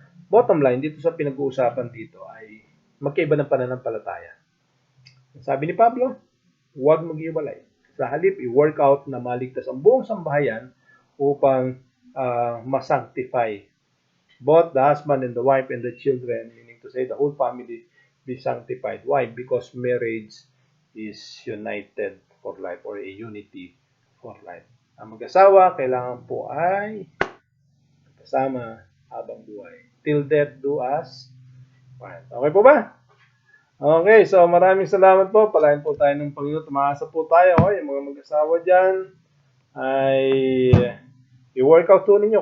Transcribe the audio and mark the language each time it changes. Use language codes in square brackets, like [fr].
[en] Bottom line, [tl] dito sa pinag-uusapan dito ay magkaiba ng pananampalataya. Sabi ni Pablo, huwag mag-iwalay. Sa halip, i-work out na maligtas ang buong sambahayan upang [en] ma-sanctify both the husband and the wife and the children, meaning to say the whole family be sanctified. Why? Because marriage is united for life or a unity for life. [tl] Ang mag-asawa, kailangan po ay kasama habang buhay. [en] Till death do us part. Okay [tl] po ba? [en] Okay, so [tl] maraming salamat po. Palain po tayo ng Panginoon. Tumaasa po tayo. Yung mga mag-asawa dyan ay i-workout po ninyo.